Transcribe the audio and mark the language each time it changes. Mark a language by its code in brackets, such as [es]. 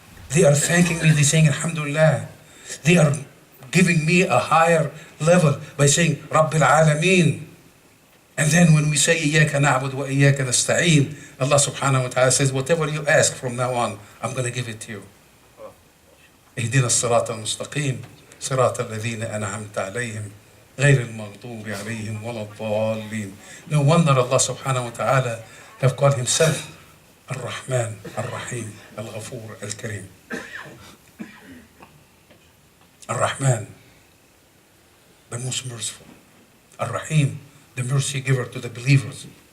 [en] They are thanking me. They're saying, Alhamdulillah. They are giving me a higher level by saying, Rabbil Alameen. And then when we say, [ar] Iyaka na'bud wa iyaka nasta'een, [en] Allah subhanahu wa ta'ala says, whatever you ask from now on, I'm going to give it to you. [ar] اهدنا الصراط المستقيم صراط الذين أنعمت عليهم غير المغضوب عليهم ولا الضالين. [en] No wonder Allah subhanahu wa ta'ala have called himself Ar-Rahman, Ar-Rahim, Al-Ghafur, Al-Karim. Ar-Rahman, the most merciful. Ar-Rahim, the mercy giver to the believers.